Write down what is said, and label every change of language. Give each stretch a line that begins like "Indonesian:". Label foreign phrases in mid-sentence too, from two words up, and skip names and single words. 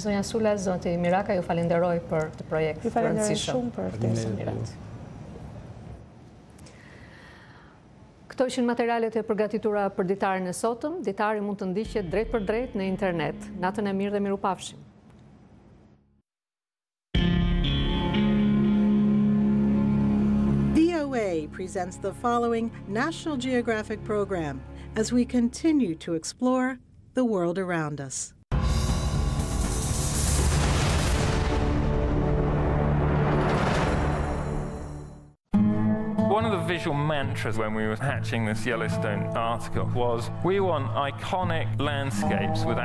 Albanian: Zonja Sula, zoti Miraka, ju falenderoj për të projekt. Ju falenderoj shumë për ftesën. Mirat. Këto ishin materialet e përgatitura për ditarin e sotëm. Ditari mund të ndiqet drejt për drejt në internet. Natën e mirë dhe mirupafshim.
English: VOA presents the following National Geographic program as we continue to explore the world around us. One of the visual mantras when we were hatching this Yellowstone article was, we want iconic landscapes with animals in.